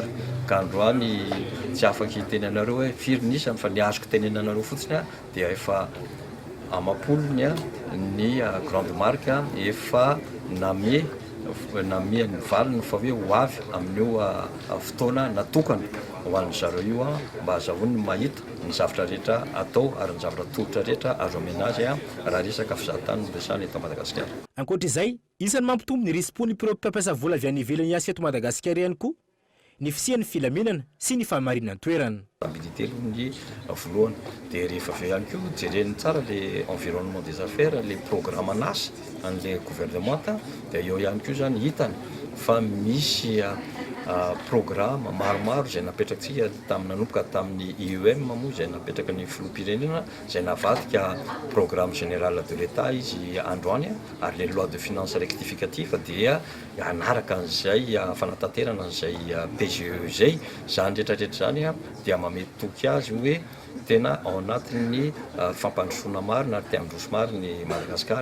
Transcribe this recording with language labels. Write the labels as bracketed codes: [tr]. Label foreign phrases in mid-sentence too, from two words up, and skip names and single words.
[mg] Ka androany tsy afaka hitenenareo hoe firy nisany fa ny azoko tenenanareo fotsiny dia efa amapolony ny grande marque efa namie ny valiny fa hoe ho avy amin'io fotoana natokana ho an'ny zareo io mba azahoany mahita ny zavatra rehetra atao ary ny zavatra tolotra rehetra azo amenazy raha resaka fizahatany no resana eto Madagasikara. Ankoatr'izay, isan'ny mampitombo ny risim-pony ireo mpampiasa vola avy any ivelany asa eto Madagasikara ihany koa ny fisian'ny filaminana sy ny fahamarinana toerana. Stabilité ny voalohany dia rehefa avy ihany koa jereny tsara [fr] le environnement des affaires, le programme [mg] an'asa an' [fr] le gouvernement [mg] dia eo ihany koa zany hitany fa misy programme maromaro zay napetrakantsika nanomboka tamin'ny IEM moa zay napetraka ny filoham-pirenena zay navadika [fr] programme général de l'État [mg] izy androany ary [fr] le loi de finances rectificative [mg] dia anaraka an'izay fanatanterana an'izay PGE zay zany rehetrarehetra zany dia mametoky azy hoe tena ao anatin'ny fampandrosoana maro na te-androso maro ny Madagasikara.